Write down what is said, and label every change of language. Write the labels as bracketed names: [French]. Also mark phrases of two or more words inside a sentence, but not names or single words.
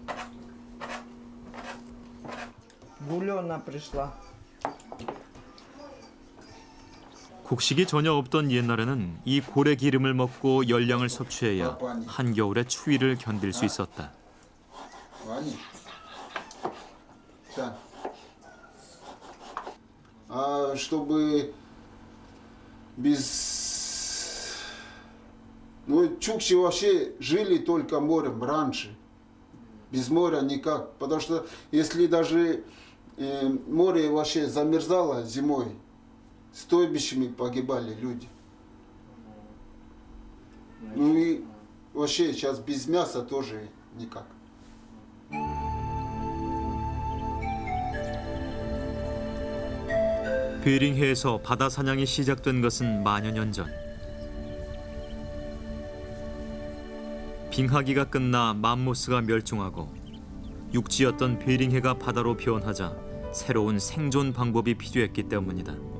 [Korean] 곡식이 전혀 없던 옛날에는 이 고래 기름을 먹고 열량을 섭취해야 한겨울의 추위를 견딜 수 있었다. [Russian] Да. А чтобы без... Ну, чукчи вообще жили только морем раньше. Без моря никак. Потому что если даже море вообще замерзало зимой, стойбищами погибали люди. Ну и вообще сейчас без мяса тоже никак. [Korean] 베링해에서 바다 사냥이 시작된 것은 만여 년 전. 빙하기가 끝나 맘모스가 멸종하고 육지였던 베링해가 바다로 변하자 새로운 생존 방법이 필요했기 때문이다.